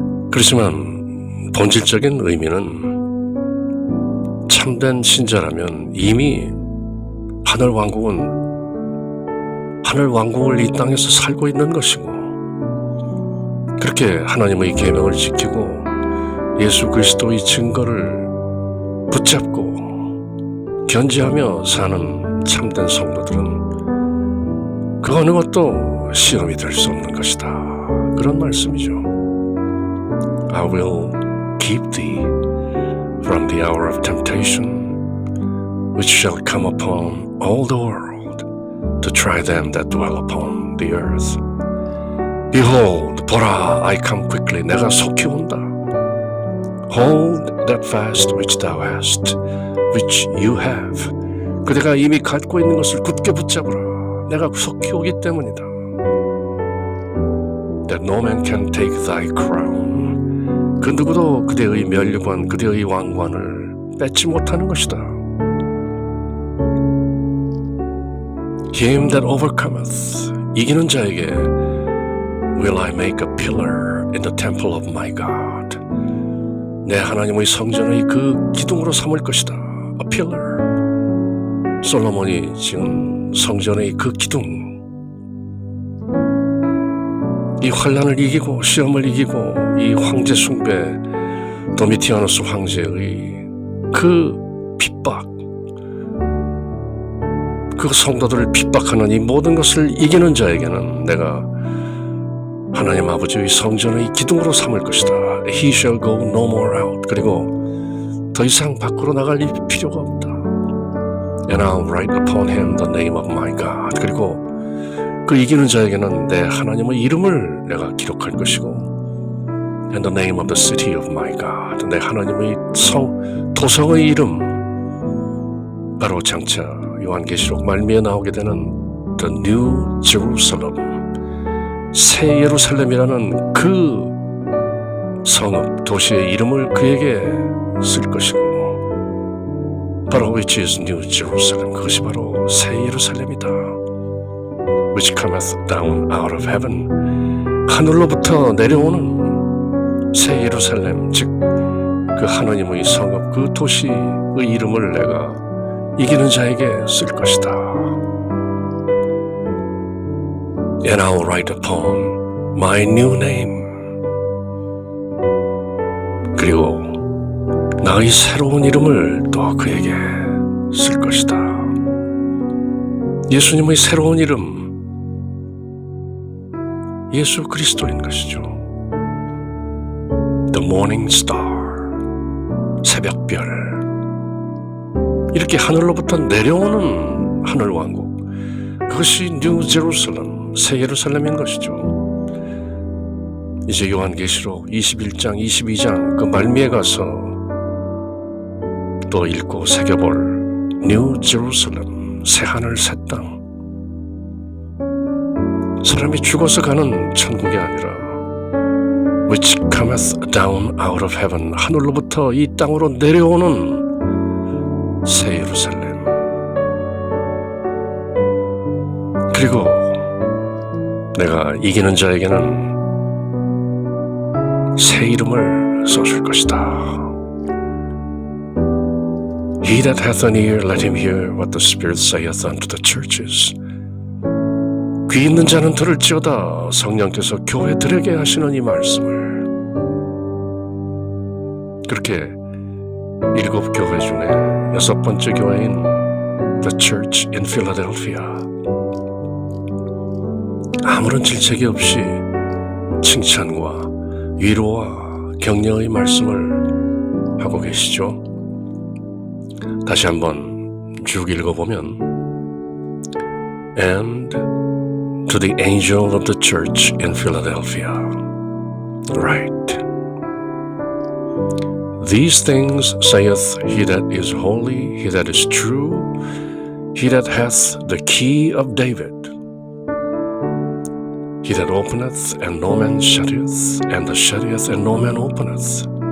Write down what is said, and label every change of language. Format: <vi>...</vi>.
<ko>그렇지만 본질적인 의미는 참된 신자라면 이미 하늘 왕국을 이 땅에서 살고 있는 것이고, 그렇게 하나님의 계명을 지키고 예수 그리스도의 증거를 붙잡고 견지하며 사는 참된 성도들은 그 어느 것도 시험이 될 수 없는 것이다, 그런 말씀이죠.</ko> <en>I will keep thee from the hour of temptation which shall come upon all the world to try them that dwell upon the earth. Behold,</en> <ko>보라,</ko> <en>I come quickly.</en> <ko>내가 속히 온다.</ko> <en>Hold that fast which thou hast, which you have.</en> <ko>그대가 이미 갖고 있는 것을 굳게 붙잡으라. 내가 속히 오기 때문이다.</ko> <en>That no man can take thy crown.</en> <ko>그 누구도 그대의 면류관, 그대의 왕관을 뺏지 못하는 것이다.</ko> <en>Him that overcometh,</en> <ko>이기는 자에게</ko> <en>will I make a pillar in the temple of my God.</en> <ko>내 하나님의 성전의 그 기둥으로 삼을 것이다.</ko> <en>A pillar.</en> <ko>솔로몬이 지은 성전의 그 기둥. 이 환난을 이기고 시험을 이기고 이 황제 숭배 도미티아누스 황제의 그 핍박, 그 성도들을 핍박하는 이 모든 것을 이기는 자에게는 내가 하나님 아버지의 성전의 기둥으로 삼을 것이다.</ko> <en>He shall go no more out.</en> <ko>그리고 더 이상 밖으로 나갈 필요가 없다.</ko> <en>And I'll write upon him the name of my God.</en> <ko>그리고 그 이기는 자에게는 내 하나님의 이름을 내가 기록할 것이고,</ko> <en>And the name of the city of my God.</en> <ko>내 하나님의 도성의 이름, 바로 장차 요한계시록 말미에 나오게 되는 The New Jerusalem, 새 예루살렘이라는 그 성읍, 도시의 이름을 그에게 쓸 것이고, 바로</ko> <en>which is New Jerusalem,</en> <ko>그것이 바로 새 예루살렘이다.</ko> <en>Which cometh down out of heaven,</en> <ko>하늘로부터 내려오는 새 예루살렘, 즉 그 하나님의 성읍, 그 도시의 이름을 내가 이기는 자에게 쓸 것이다.</ko> <en>And I'll write upon my new name.</en> <ko>그리고 나의 새로운 이름을 또 그에게 쓸 것이다. 예수님의 새로운 이름, 예수 그리스도인 것이죠.</ko> <en>The Morning Star,</en> <ko>새벽별. 이렇게 하늘로부터 내려오는 하늘 왕국, 그것이 뉴 제루살렘, 새 예루살렘인 것이죠. 이제 요한계시록 21장, 22장 그 말미에 가서 또 읽고 새겨볼 뉴 제루살렘, 새 하늘 새 땅. 사람이 죽어서 가는 천국이 아니라</ko> <en>which cometh down out of heaven,</en> <ko>하늘로부터 이 땅으로 내려오는 새 예루살렘. 그리고 내가 이기는 자에게는 새 이름을 써줄 것이다.</ko> <en>He that hath an ear, let him hear what the Spirit saith unto the churches.</en> <ko>귀 있는 자는 들을지어다. 성령께서 교회들에게 하시는 이 말씀을. 그렇게 7 교회 중에 6번째 교회인 The Church in Philadelphia, 아무런 질책이 없이 칭찬과 위로와 격려의 말씀을 하고 계시죠. 다시 한번 쭉 읽어보면,</ko> <en>And to the angel of the church in Philadelphia write, These things saith he that is holy, he that is true, he that hath the key of David, he that openeth, and no man shutteth, and that shutteth, and no man openeth.</en>